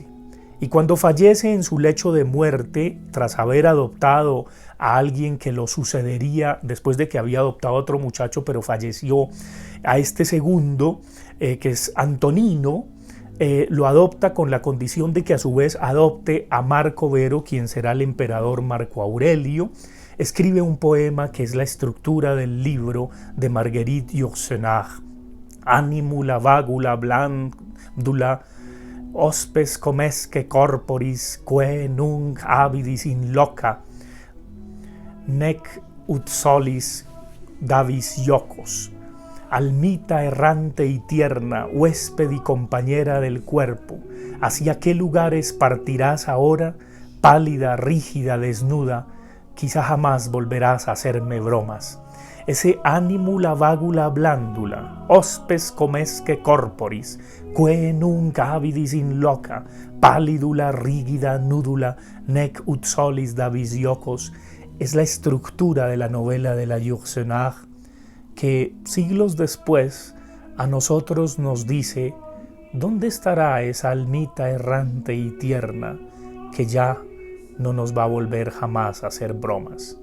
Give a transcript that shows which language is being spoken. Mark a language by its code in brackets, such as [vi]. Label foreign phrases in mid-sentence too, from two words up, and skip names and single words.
[es] Y cuando fallece en su lecho de muerte, tras haber adoptado a alguien que lo sucedería después de que había adoptado a otro muchacho, pero falleció, a este segundo, que es Antonino, lo adopta con la condición de que a su vez adopte a Marco Vero, quien será el emperador Marco Aurelio. Escribe un poema que es la estructura del libro de [la] Marguerite Yourcenar: Animula vagula blandula hospes comesque corporis que nunc avidis in loca nec ut solis davis iocos. [es] almita errante y tierna, huésped y compañera del cuerpo, ¿hacia qué lugares partirás ahora, pálida, rígida, desnuda? Quizá jamás volverás a hacerme bromas. [la] Ese animula vagula blandula, hospes comesque corporis, que nunc avidis in loca, pallidula rigida nudula, nec ut solis Davis iocos, [es] es la estructura de la novela de la Yourcenar, que siglos después a nosotros nos dice ¿dónde estará esa almita errante y tierna que ya no nos va a volver jamás a hacer bromas?